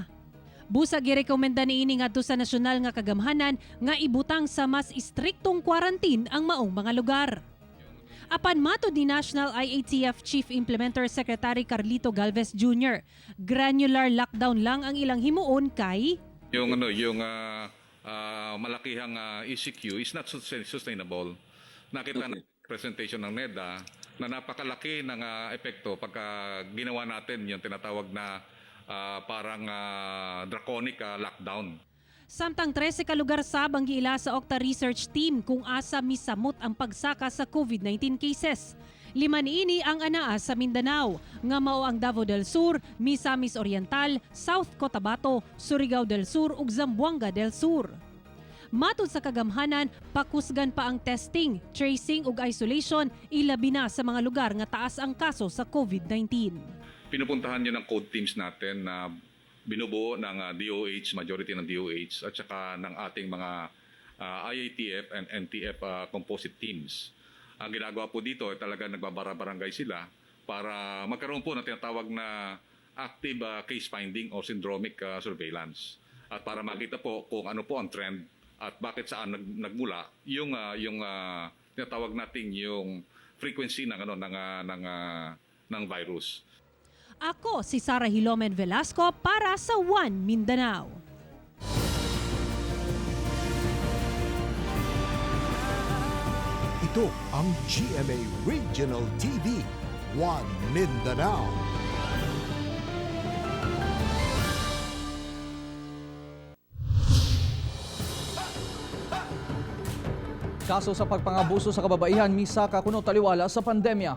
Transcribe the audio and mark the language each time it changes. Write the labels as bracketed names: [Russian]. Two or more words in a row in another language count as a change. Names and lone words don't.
[Cebuano] Busa girekomenda niini ngadto sa nasyonal nga kagamhanan nga ibutang sa mas istriktong quarantine ang maong mga lugar. Apan matud ni National IATF Chief Implementer Secretary Carlito Galvez Jr., granular lockdown lang ang ilang himuon kay [Filipino] yung malakihang ECQ [English] is not sustainable. [Filipino] Nakita na presentation ng NEDA na napakalaki ng epekto pagka ginawa natin yung tinatawag na parang [English] draconic lockdown. [Cebuano] Samtang 13 ka lugar sab ang giila sa Okta Research Team kung asa misamot ang pagsaka sa COVID-19 cases. 5 niini ang anaa sa Mindanao, nga mao ang Davao del Sur, Misamis Oriental, South Cotabato, Surigao del Sur ug Zamboanga del Sur. Matud sa kagamhanan, pakusgan pa ang testing, tracing ug isolation ilabi na sa mga lugar nga taas ang kaso sa COVID-19. [Filipino] Pinupuntahan niyo ng code teams natin na binubuo ng DOH, majority ng DOH at saka ng ating mga IATF [English] and NTF composite teams. [Filipino] Ang ginagawa po dito ay talaga nagbabara-barangay sila para magkaroon po ng tinatawag na [English] active case finding or syndromic surveillance. [Filipino] At para makita po kung ano po ang trend at bakit saan nagmula yung tinatawag nating yung frequency ng virus. Ako si Sarah Hilomen Velasco para sa One Mindanao. Ito ang GMA Regional TV, One Mindanao. [Cebuano] Kaso sa pagpangabuso sa kababaihan, misaka kuno taliwala sa pandemya.